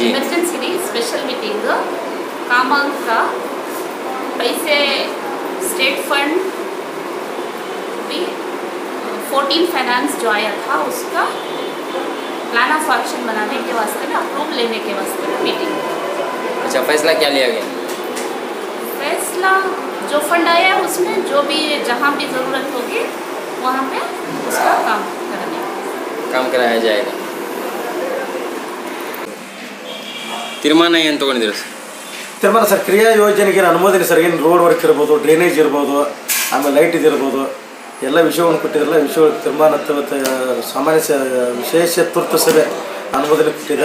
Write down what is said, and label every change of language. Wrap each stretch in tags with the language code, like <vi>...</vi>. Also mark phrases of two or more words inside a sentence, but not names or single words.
<en>emergency special meeting</en> <hi>कामांग का पैसे</hi> <en>state fund</en> <hi>भी 14 फाइनेंस जो आया था उसका</hi> <en>plan of action</en> <hi>बनाने के वास्ते में अप्रूव लेने के वास्ते में मीटिंग। अच्छा, फैसला क्या लिया गया? फैसला जो फंड आया है उसमें जो भी जहाँ भी ज़रूरत होगी वहाँ पे उसका काम कराया जाएगा।</hi> <kn>ತೀರ್ಮಾನ ಏನು ತಗೊಂಡಿದ್ದೀರಾ ಸರ್? ತೀರ್ಮಾನ ಸರ್, ಕ್ರಿಯಾ ಯೋಜನೆಗೆ ಅನುಮೋದನೆ ಸರ್. ಏನು</kn> <en>road work</en> <kn>ಇರ್ಬೋದು, ಡ್ರೈನೇಜ್ ಇರ್ಬೋದು, ಆಮೇಲೆ ಲೈಟ್ ಇದಿರ್ಬೋದು, ಎಲ್ಲ ವಿಷಯವನ್ನು ಕೊಟ್ಟಿದ್ರಲ್ಲ. ವಿಷಯ ತೀರ್ಮಾನ ಸಾಮಾನ್ಯ ವಿಶೇಷ ತುರ್ತು ಸಭೆ ಅನುಮೋದನೆ ಕೊಟ್ಟಿದ್ದಾರೆ.</kn>